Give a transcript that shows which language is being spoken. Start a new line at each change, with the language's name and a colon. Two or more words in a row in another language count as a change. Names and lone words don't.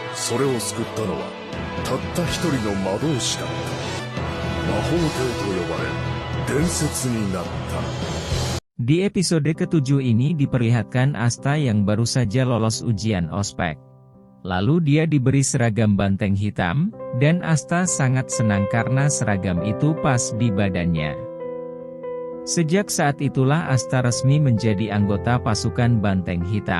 Japanese: それを救ったのはたった一人の魔導士だった。魔法帝と呼ばれ伝説になった。
Indonesian: Di episode ke-7 ini diperlihatkan Asta yang baru saja lolos ujian ospek. Lalu dia diberi seragam banteng hitam, dan Asta sangat senang karena seragam itu pas di badannya. Sejak saat itulah Asta resmi menjadi anggota pasukan banteng hitam.